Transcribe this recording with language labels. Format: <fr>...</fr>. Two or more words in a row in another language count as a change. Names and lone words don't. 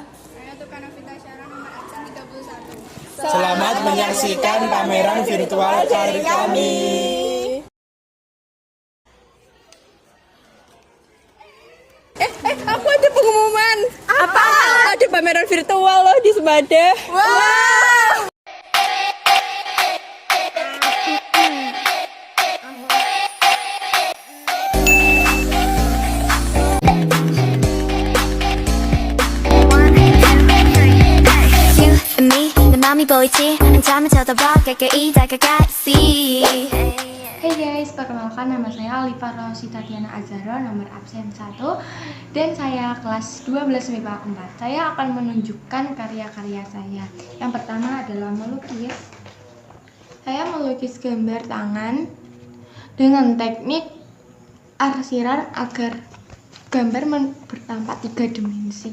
<id>Saya Tukana Vita Syara, nomor absen 31. Selamat menyaksikan pameran virtual dari kami. Aku ada pengumuman. Apa? Ada pameran virtual loh di Sebada. Wow.</id> <ko>맘이 보이지 잠을 쳐다봐 가까이 다가가 see.</ko> <en>Hey guys,</en> <id>perkenalkan nama saya Alifa Rosita Diana Azhara, nomor absen 1. Dan saya kelas 12 MIPA 4. Saya akan menunjukkan karya-karya saya. Yang pertama adalah melukis. Saya melukis gambar tangan dengan teknik arsiran agar gambar bertampak 3 dimensi.</id>